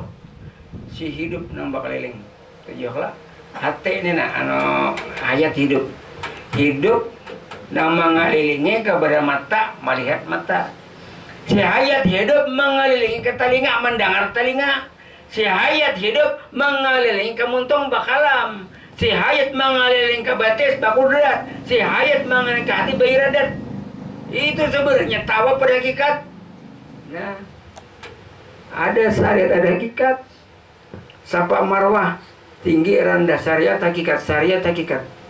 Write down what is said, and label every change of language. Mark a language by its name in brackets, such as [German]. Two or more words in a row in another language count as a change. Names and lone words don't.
[Banjar] Si hidup nambah keliling 7 lah. Hati ini nah, hayat hidup. Hidup nama mengelilingi kepada mata, melihat mata. Si hayat hidup mengelilingi ke telinga, mendengar telinga. Si hayat hidup mengelilingi ke muntung bakalam. Si hayat mengelilingi ke batis bakudrat. Si hayat mengelilingi ke hati bairadat. Itu sebenarnya tawaf pada hakikat. Nah, ada syariat, ada hakikat. Safa marwah, tinggi rendah, syariat hakikat, syariat hakikat.